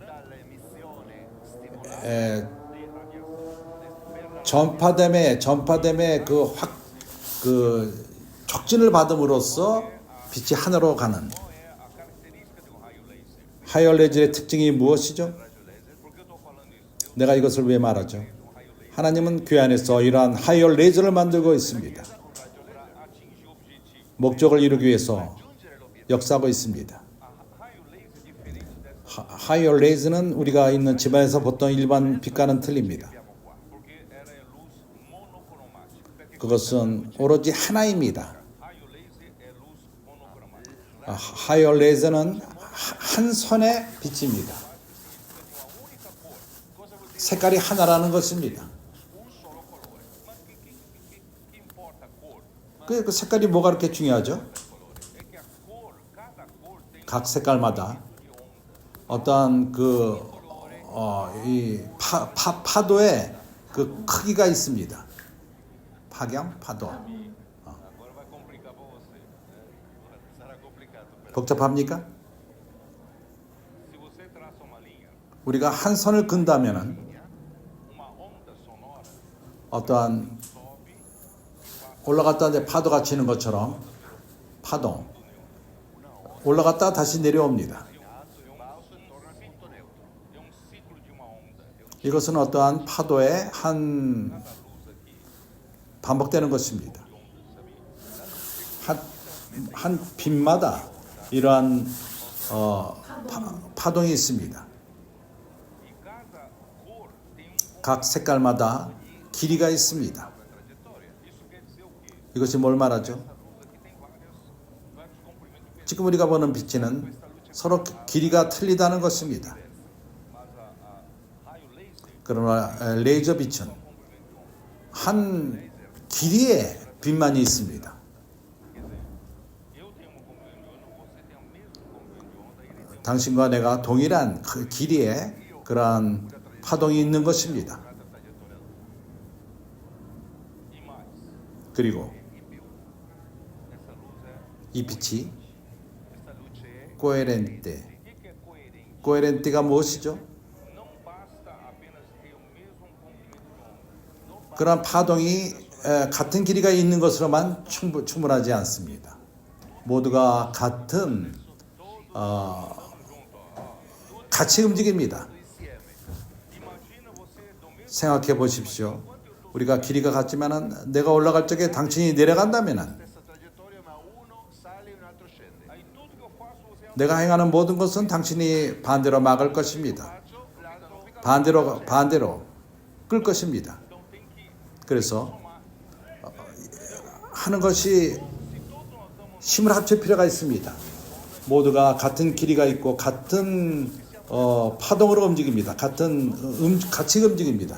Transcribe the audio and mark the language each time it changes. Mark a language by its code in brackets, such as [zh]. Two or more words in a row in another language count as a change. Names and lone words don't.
[it] Dalla emissione stimolata 에, [pt] de radiação. [ko] 전파됨에 그 촉진을 받음으로써 빛이 하늘로 가는. [pt] Qual é a característica de um raio laser? [ko] 하이어 레이저의 특징이 무엇이죠? [pt] Por que eu estou falando isso? [ko] 내가 이것을 왜 말하죠? 하나님은 교회 안에서 이러한 하이어 레이저를 만들고 있습니다. [pt] Para atingir o objetivo. [ko] 목적을 이루기 위해서 역사하고 있습니다. [pt] Raio laser diferente dessa [ko] 하이어 레이저는 우리가 있는 집안에서 보통 일반 빛과는 틀립니다. [pt] porque ela é luz monocromática. [ko] 그것은 오로지 하나입니다. [pt] Raio laser é luz monocromática. [ko] 하이어 레이저는 한 선의 빛입니다. 색깔이 하나라는 것입니다. [pt] Mas que importa a cor? [ko] 그 색깔이 뭐가 그렇게 중요하죠? [pt] É que a cor, cada cor tem [ko] 각 색깔마다 어떠한 이 파도의 그 크기가 있습니다. 파도. [pt] Agora vai complicar para você. [it] sarà complicato per [ko] 복잡합니까? [pt] Se você traça uma linha, [ko] 우리가 한 선을 근다면은 [pt] uma onda sonora [ko] 어떠한 올라갔다 이제 파도가 치는 것처럼 파동 올라갔다 다시 내려옵니다. [pt] é um ciclo de uma onda. [ko] 이것은 어떠한 파도의 한 반복되는 것입니다. 한 빛마다 이러한 파동이 있습니다. [pt] E cada cor tem [ko] 각 색깔마다 길이가 있습니다. [pt] Isso quer dizer o quê? [ko] 이것이 뭘 말하죠? [pt] Luz aqui tem vários comprimentos. [ko] 지금 우리가 보는 빛은 서로 길이가 틀리다는 것입니다. [pt] Mas a raio laser [ko] 그러나 레이저 빛은 한 길이의 빛만이 있습니다. [pt] eu tenho um comprimento de onda, você tem o mesmo comprimento de onda, ele tem [ko] 당신과 내가 동일한 그 길이의 그러한 파동이 있는 것입니다. [pt] e mais. [ko] 그리고 [pt] Essa luz é [ko] 이 빛이 [it] questa luce è [ko] 코에렌테. [pt] o que é coerente? [ko] 코에렌테가 무엇이죠? [pt] Não basta apenas ter o mesmo comprimento de onda. Não [ko] 그러한 파동이 같은 길이가 있는 것으로만 충분하지 않습니다. 모두가 같은 같이 움직입니다. [pt] imagina você do mesmo [ko] 생각해 보십시오. 우리가 길이가 같지만은 내가 올라갈 적에 당신이 내려간다면은 [it] stessa trajettoria ma uno sale e un altro scende [pt] aí tudo que eu faço você [ko] 내가 행하는 모든 것은 당신이 반대로 막을 것입니다. [it] faccio l'altro fica [ko] 반대로 끌 것입니다. [pt] então tem que [ko] 그래서 하는 것이 힘을 합칠 필요가 있습니다. 모두가 같은 길이가 있고 같은 파동으로 움직입니다. 같이 움직입니다.